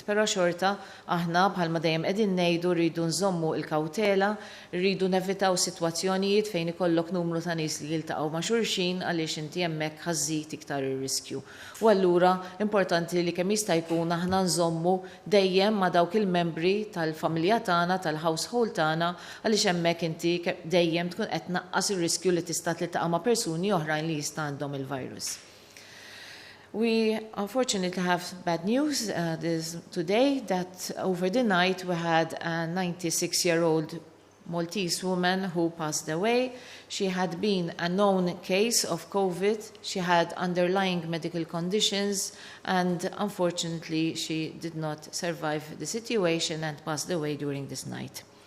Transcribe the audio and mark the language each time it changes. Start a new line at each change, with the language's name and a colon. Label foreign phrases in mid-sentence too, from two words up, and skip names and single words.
Maltese: Però xorta aħna bħalma dejjem qegħdin ngħidu rridu nżommu l-kawtela, rridu nevitaw sitwazzjonijiet fejn ikollok numru ta' nies li jiltaqgħu ma' xulxin għaliex inti hemmhekk ħażid iktar ir-riskju. U allura importanti li kemm jista' jkun aħna nżommu dejjem ma' dawk il-membri tal-familja tagħna, tal-household tagħna, għaliex hemmhekk inti dejjem tkun qed tnaqqas ir-riskju li tista' tiltaqa' ma' persuni oħrajn li jista' għandhom il-virus.
English: We unfortunately have bad news today that over the night we had a 96-year-old Maltese woman who passed away. She had been a known case of COVID. She had underlying medical conditions and unfortunately she did not survive the situation and passed away during this night.